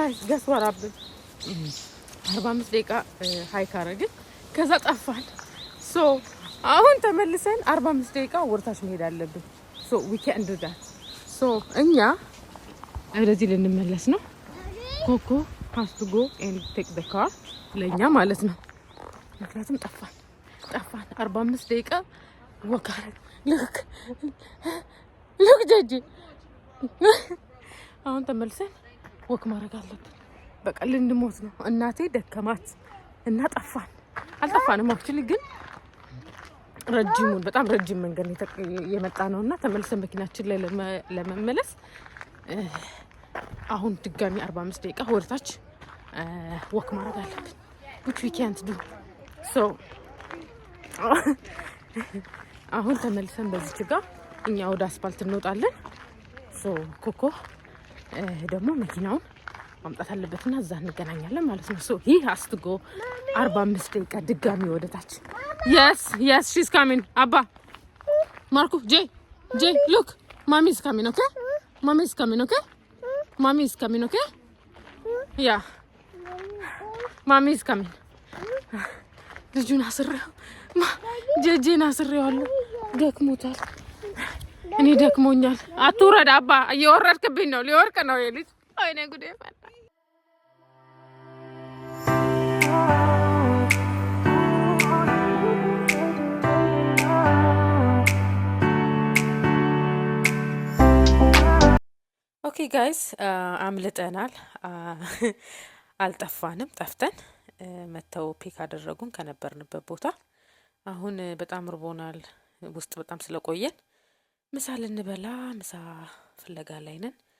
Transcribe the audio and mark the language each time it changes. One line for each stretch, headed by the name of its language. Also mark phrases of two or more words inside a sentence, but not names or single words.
Amharic: ገስ ወራብን 45 ደቂቃ ሃይክ አረግን። ከዛ ጠፋን። ሶ አሁን ተመልሰን 45 ደቂቃ ወርታች መሄድ አለብን።
English: so we can do that።
Amharic: ሶ እኛ ወደዚህ ልንመለስ ነው። ኮኮ
English: has to go and take the car
Amharic: ለኛ ማለት ነው። ምክንያቱም ጠፋን 45 ደቂቃ ወካረ ልክ ጀጂ አሁን ተመልሰን ወክ ማድረግ አለብን። በቃ ልንሞት ነው። እናቴ ደከማት እና ጠፋን። አልጠፋንም አክቹሊ ግን በጣም ረጅም መንገድ የመጣ ነውና ተመልሰን መኪናችን ላይ ለመመለስ አሁን ድጋሚ 45 ደቂቃ ወደታች ወክ ማድረግ አለብን።
English: which we can't do.
Amharic: so አሁን ተመልሰን በዚህ ጋር እኛ ወደ አስፋልት እንወጣለን። ሶ ኮኮ ደግሞ መኪናውን ማምጣት አለበትና እዛ እንገናኛለን ማለት ነው። ሶ
English: he has to go
Amharic: 45 ደቂቃ ድጋሚ ወደታች።
English: yes she's coming. Abba Marco Jay look, mommy is coming, okay? Mommy is coming, okay? Mommy is coming, okay? Yeah, mommy is coming.
Amharic: ልጁን አስሬው ጄጄን አስሬዋለሁ። ደክሞታል። እኔ ደክሞኛል። አትውረድ አባ፣ እየወረድክብኝ ነው። ሊወርቅ ነው የልጅ። ወይኔ ጉዴ ፈላ።
English: okay guys
Amharic: አምልጠናል። አልጠፋንም። ጠፍተን መተው ፒክ አደረጉን ከነበርንበት ቦታ። አሁን በጣም ርቦናል። ውስጥ በጣም ስለቆየን ምሳ ልንበላ ምሳ ፍለጋ ላይ ነን።